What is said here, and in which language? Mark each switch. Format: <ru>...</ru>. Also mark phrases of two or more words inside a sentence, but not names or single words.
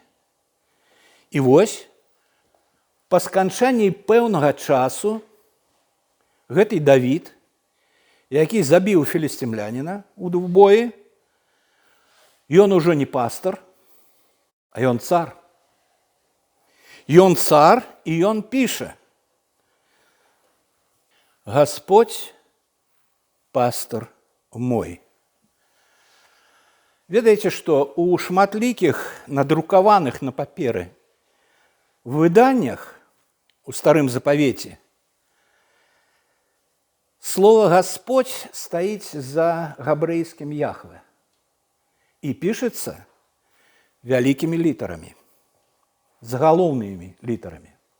<be>І вось, па сканчанні пэўнага часу, гэты Давід, які забіў філістымляніна ў двубоі, ён ужо не пастар, а ён цар. Ён цар, і ён піша:</be> <ru>Господь пастор мой.</ru> <be>Ведаеце, што ў шматлікіх надрукаваных на паперы выданнях у старым запавеце слово «Господь» стаіць за габрэйскім Яхве і пішацца вялікімі літарамі, загалоўнымі літарамі.</be>